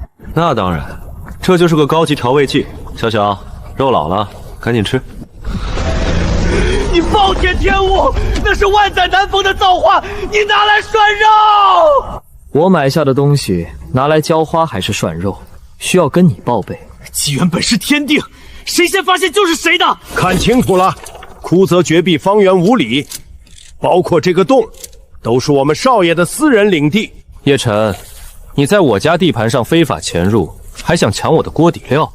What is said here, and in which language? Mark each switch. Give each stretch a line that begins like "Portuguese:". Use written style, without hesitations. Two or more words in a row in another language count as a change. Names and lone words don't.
Chinese: 那當然，這就是個高級調味劑。小小，肉老了，趕緊吃。你暴殄天物，那是萬載難逢的造化，你拿來涮肉。我買下的東西拿來澆花還是涮肉，需要跟你報備。機緣本是天定，誰先發現就是誰的。看清楚了，枯澤絕壁方圓5里，包括這個洞，都是我們少爺的私人領地。葉晨，你在我家地盤上非法潛入，還想搶我的鍋底料？